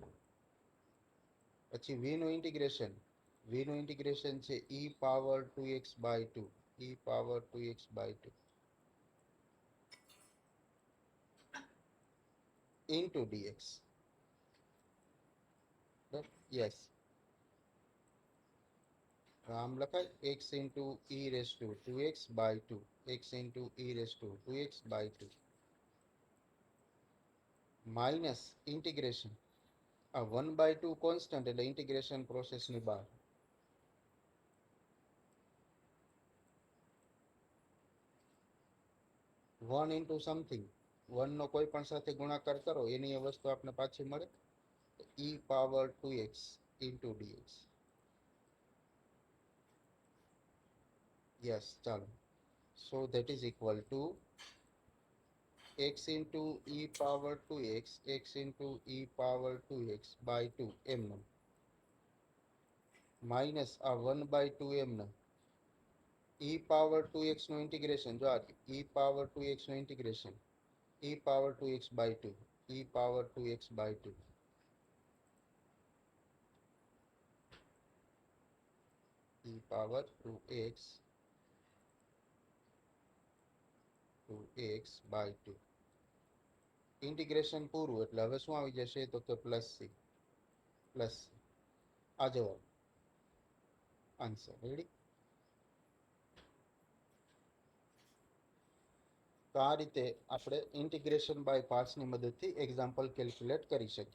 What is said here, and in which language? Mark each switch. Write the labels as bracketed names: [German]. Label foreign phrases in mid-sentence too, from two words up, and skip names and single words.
[Gujarati] પછી v નું ઇન્ટિગ્રેશન. v નું ઇન્ટિગ્રેશન છે e પાવર 2x બાય 2. e પાવર 2x બાય 2 into dx. યસ. આમ લખાય [English] x into e raised to 2x by 2. x into e raised to 2x by 2 [Gujarati] માઇનસ ઇન્ટિગ્રેશન. આ 1 by 2 કોન્સ્ટન્ટ એટલે ઇન્ટિગ્રેશન પ્રોસેસની બહાર. [English] 1 into something. [Gujarati] 1 નો કોઈ પણ સાથે ગુણાકાર કરો એની એ વસ્તુ આપણે પાછી મળે. e પાવર 2x into dx. યસ. ચાલો. [English] So that is equal to x into e power 2x, x into e power 2x by 2 [Gujarati] એમનો માઇનસ આ 1 by 2 એમનો [English] e power 2x [Gujarati] નું ઇન્ટિગ્રેશન જો આ [English] e power 2x [Gujarati] નું ઇન્ટિગ્રેશન [English] e power 2x by 2 [Gujarati] e power 2x by 2 [English] e power 2x by 2 [Gujarati] ઇન્ટિગ્રેશન પૂરું એટલે હવે શું આવી જશે તો કે પ્લસ c આ જવાબ [English] answer ready. [Gujarati] તો આ રીતે આપણે ઇન્ટિગ્રેશન બાય પાર્ટ્સની મદદથી એક્ઝામ્પલ કેલ્ક્યુલેટ કરી શકીએ.